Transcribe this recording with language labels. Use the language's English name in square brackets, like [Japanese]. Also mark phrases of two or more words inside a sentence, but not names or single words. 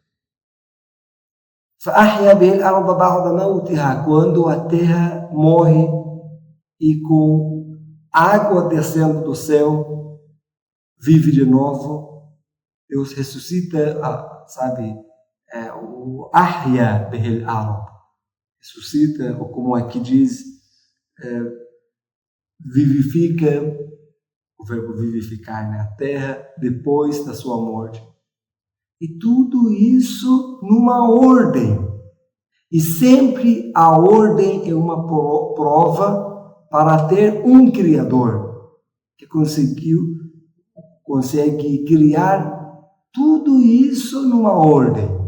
[Portuguese] Quando a terra morre e com água descendo do céu, vive de novo, Deus ressuscita, o [Arabic] أحيا به الأرض, [Portuguese] ressuscita, ou como aqui diz, vivifica, o verbo vivificar na terra, depois da sua morte. E tudo isso numa ordem. E sempre a ordem é uma prova para ter um Criador que consegue criar tudo isso numa ordem.